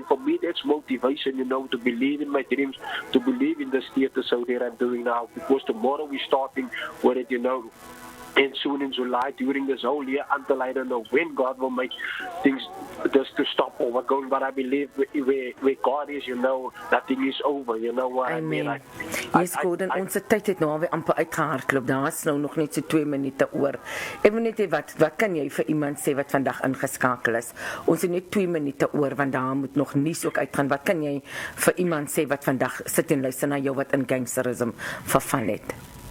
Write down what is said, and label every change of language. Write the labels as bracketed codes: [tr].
[en] And for me, that's motivation, you know, to believe in my dreams, to believe in this theater show that I'm doing now, because tomorrow we're starting with it, you know. And soon in July, during this whole year, until I don't know when God will make things just to stop or what's going. But I believe where God is, you know, nothing is over. You know what I mean? [af] Yes, Gordon, onze tyd het nou alweer amper uitgehardloop. Daar is nou nog net so 2 minute oor. Ek wil net hê, wat kan jy vir iemand sê wat vandag ingeskakel is? Ons het net 2 minute oor, want daar moet nog nuus ook uitgaan. Wat kan jy vir iemand sê wat vandag sit en luister na jou wat in gangsterism verval het?